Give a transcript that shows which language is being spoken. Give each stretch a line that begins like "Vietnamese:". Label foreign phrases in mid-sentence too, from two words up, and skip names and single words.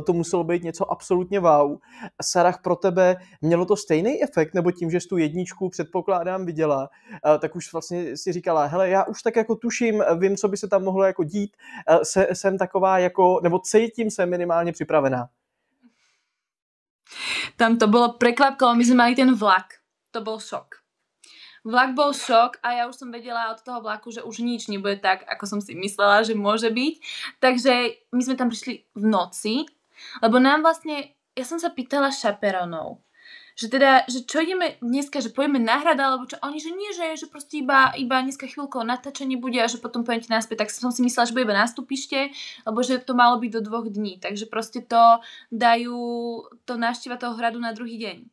Czech: To muselo být něco absolutně wow. Sarah, pro tebe mělo to stejný efekt? Nebo tím, že jsi tu jedničku předpokládám viděla, tak už vlastně si říkala, hele, já už tak jako tuším, vím, co by se tam mohlo jako dít. Jsem taková jako, nebo cítím se minimálně připravená.
Slovak: Tam to bolo prekvapko, my sme mali ten vlak. To bol šok. Vlak bol šok a ja už som vedela od toho vlaku, že už nič nebude tak, ako som si myslela, že môže byť. Takže my sme tam prišli v noci, lebo nám vlastne, ja som sa pýtala šaperonov, že teda, že čo ideme dneska, že pojeme na hrad, alebo čo, oni, že nie, že proste iba dneska chvíľko natáčanie bude a že potom pojete naspäť, tak som si myslela, že bude iba nástupište, lebo že to malo byť do 2 dní, takže proste to dajú, to návšteva toho hradu na druhý deň.